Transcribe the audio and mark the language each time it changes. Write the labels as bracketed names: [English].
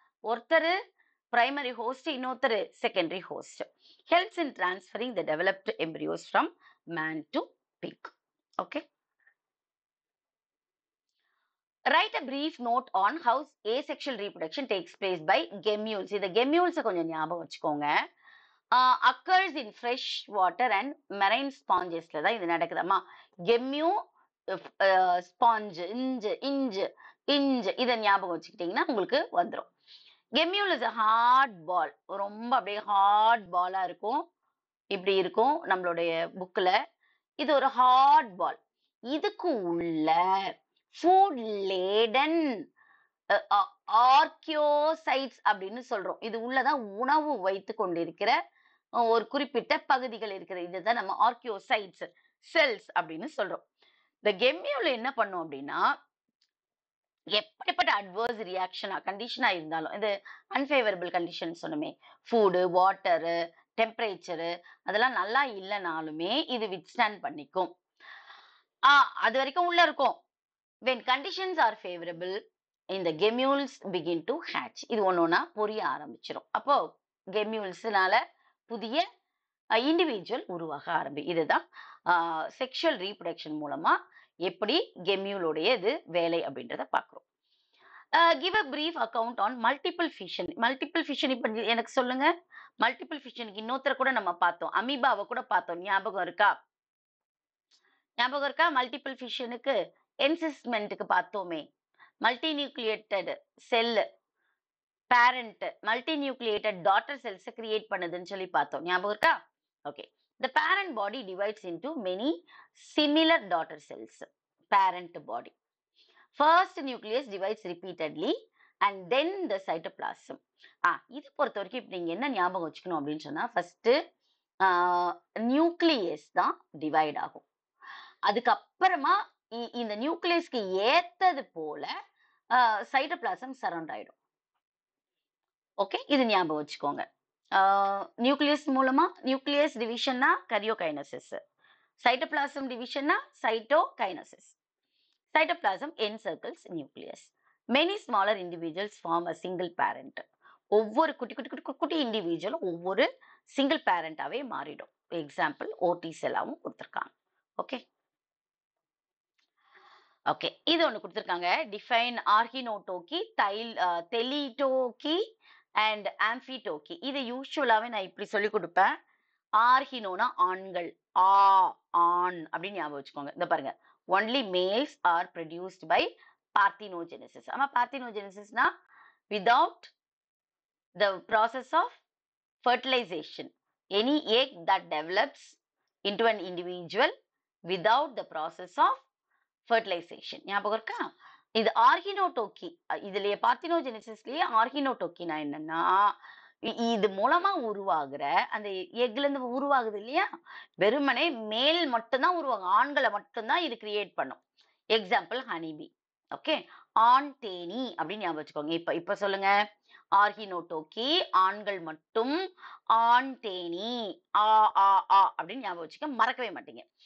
[Tamil] ஒருத்தர் primary host, இன்னொருத்தர் secondary host. [English] Helps in transferring the developed embryos from man to pig. Okay, write a brief note on how asexual reproduction takes place by gemmules. [Tamil] இந்த gemmules கொஞ்சம் ஞாபகம் வச்சுக்கோங்க. [English] occurs in fresh water and marine spongesல [Tamil] தான் இது நடக்குதாமா. கெம்யூ sponge, inch இதை ஞாபகம் வச்சுக்கிட்டீங்கன்னா உங்களுக்கு வந்துடும். [English] gemmule is a hard ball, [Tamil] ரொம்ப அப்படியே ஹார்ட் பாலா இருக்கும், இப்படி இருக்கும் நம்மளுடைய புக்ல. இது ஒரு ஹார்ட் பால். இதுக்கு உள்ள ஃபுட் லேடன் ஆர்கியோசைட்ஸ் அப்படின்னு சொல்றோம். இது உள்ளதான் உணவு வைத்து கொண்டிருக்கிற ஒரு குறிப்பிட்ட பகுதிகள் இருக்கிறது. இதுதான் நம்ம ஆர்கியோசைட்ஸ் செல்ஸ் அப்படின்னு சொல்றோம். இந்த கெம்யூல என்ன பண்ணும் அப்படின்னா, எப்படிப்பட்ட அட்வர்ஸ் ரியாக்ஷனா கண்டிஷனா இருந்தாலும், இது unfavourable condition சொன்னமே, food, water, temperature அதெல்லாம் நல்லா இல்லைனாலுமே இது வித்ஸ்டாண்ட் பண்ணிக்கும். அது வரைக்கும் உள்ள இருக்கும். [English] when conditions are favorable இந்த gemmules begin to hatch. [Tamil] இது ஒன்னொன்னா பொரிய ஆரம்பிச்சிடும். அப்போ கெம்யூல்ஸ்னால புதிய இண்டிவிஜுவல் உருவாக இதுதான் செக்ஷுவல் ரீப்ரொடக்ஷன் மூலமா எப்படி கெம்யூலோடைய இது வேலை அப்படின்றத பாக்குறோம். [English] Give a brief account on multiple fission. Multiple fission [Tamil] இப்ப எனக்கு சொல்லுங்க. மல்டிபிள் ஃபிஷனுக்கு இன்னொருத்தர கூட நம்ம பார்த்தோம், அமீபாவை கூட பார்த்தோம், ஞாபகம் இருக்கா? ஞாபகம் இருக்கா? மல்டிபிள் ஃபிஷனுக்கு என்சிஸ்மெண்ட்டுக்கு பார்த்தோமே, மல்டி நியூக்ளியேட்டட் செல் parent multi nucleated daughter cells create பண்ணுதுன்னு சொல்லி பார்த்தோம். ஞாபகம் இருக்கா? Okay. [English] The parent body divides into many similar daughter cells. Parent body. First nucleus divides repeatedly and then the cytoplasm. [Tamil] இது பொறுத்த வரைக்கும் இப்ப நீங்க என்ன ஞாபகம் வச்சுக்கணும் அப்படின்னு சொன்னா, ஃபர்ஸ்ட் நியூக்ளியஸ் தான் டிவைட் ஆகும். அதுக்கப்புறமா இந்த நியூக்ளியஸ்க்கு ஏத்தது போல சைட்டோபிளாசம் சரௌண்ட் ஆயிடும். ஓகே, இது ஞாபகம் வச்சுக்கோங்க. நியூக்ளியஸ் மூலமா nucleus டிவிஷன்னா கரியோகைனசிஸ், cytoplasm டிவிஷன்னா cytokinesis. [English] Cytoplasm encircles nucleus. Many smaller individuals form a single parent. [Tamil] ஒவ்வொரு குட்டி குட்டி குட்டி குட்டி இண்டிவிஜுவலும் ஒவ்வொரு சிங்கிள் பேரண்டாவே மாறிடும். எக்ஸாம்பிள் ஓடி செல்லாவும் கொடுத்துருக்காங்க. ஓகே ஓகே, இது ஒன்று கொடுத்துருக்காங்க. [English] Define arrhenotoky, thelytoky and amphitoky. [Tamil] இது யூஸ்வலாவே நான் இப்படி சொல்லி கொடுப்பேன். ஆர்கினோனா ஆண்கள், ஆண் அப்படின்னு ஞாபகம் வச்சுக்கோங்க. [English] இந்த பாருங்க, only males are produced by parthenogenesis. ஆமா, parthenogenesisனா without the process of fertilization, any egg that develops into an individual without the process of fertilization. [Tamil] ஞாபகம் இருக்கா? இது ஆர்கினோடோக்கி. இதுலயே பார்த்தினோஜெனிசிஸ்லயே ஆர்கினோடோக்கினா என்னன்னா, இது மூலமா உருவாகுற அந்த எக்ல இருந்து உருவாகுது இல்லையா, வெறுமனே மேல் மட்டும்தான் உருவாகும், ஆண்களை மட்டும்தான் இது கிரியேட் பண்ணும். Example honeybee. ஓகே, ஆண் தேனி அப்படின்னு ஞாபகம் வச்சுக்கோங்க. இப்ப சொல்லுங்க, ஆர்கினோடோக்கி ஆண்கள் மட்டும், ஆண் தேனி ஆ ஆ ஆ அப்படின்னு ஞாபகம் வச்சுக்க, மறக்கவே மாட்டீங்க.